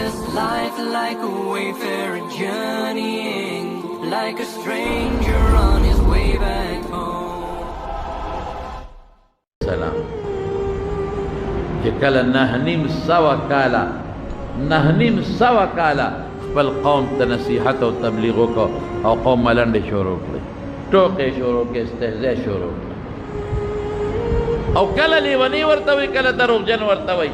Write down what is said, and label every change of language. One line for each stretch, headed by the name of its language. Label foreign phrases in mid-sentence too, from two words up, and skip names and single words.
English: Life like a wayfarer journeying, like a stranger on his way back home.
Pashto: سلام چې کله نهنیم سوه کاله خپل قوم ته نصیحت او تبلیغ وکړو او قوم ملنډې شروع کړې، ټوکې شروع کړې، استهزاء شروع کړې، او کله لیونی ورته وي، کله دروغجن ورته وي.